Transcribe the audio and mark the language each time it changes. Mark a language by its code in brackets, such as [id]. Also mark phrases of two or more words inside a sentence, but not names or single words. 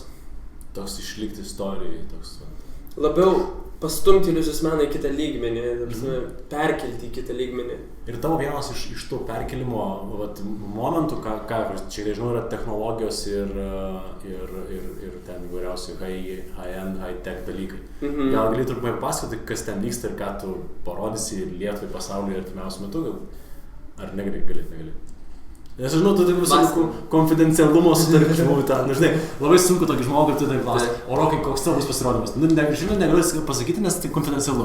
[lt] Toks išlikti istorijai, toks... Labiau pastumti iliuzijos meną į kitą lygmenį, perkelti į kitą lygmenį. Ir tavo vienas iš tų perkelimo momentų, ką čia nežinau, yra technologijos ir ten įvairiausių [en] high-end, high-tech [lt] dalykai. Gal gali trumpai pasakoti, kas ten vyksta ir ką tu parodysi Lietuvai, pasauliui artimiausiu metu, gal? Ar negali? Nes žinau, tu turi visų konfidencialumo sutarčių, žinai, labai sunku tokį žmogų ir tu tai klausi, o Rokai, koks tavo bus pasirodymas? Žinau, negaliu pasakyti, nes tai konfidencialu.